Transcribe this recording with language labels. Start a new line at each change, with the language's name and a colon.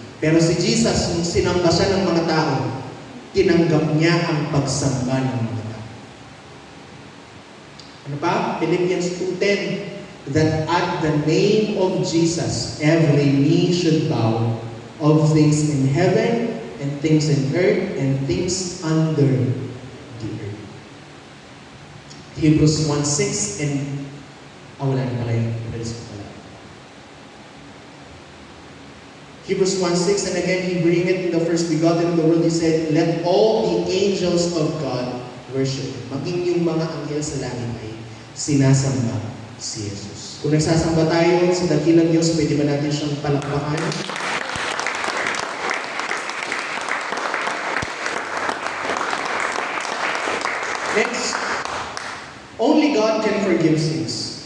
Filipino: Pero si Jesus, nung sinamba siya ng mga tao, tinanggap niya ang pagsamba ng mga tao. Ano pa?
English: Philippians 2:10, that at the name of Jesus, every knee should bow, of things in heaven, and things in earth, and things under the earth.
Filipino: Hebrews 1:6 and wala na pala yun.
English: Hebrews 1:6, and again, He bring it in the first begotten of the world. He said, let all the angels of God worship Him.
Filipino: Maging yung mga anghel sa langit ay sinasamba si Jesus. Kung nagsasamba tayo sa dakilang Diyos, pwede ba natin siyang palakpakan?
English: Next, only God can forgive sins.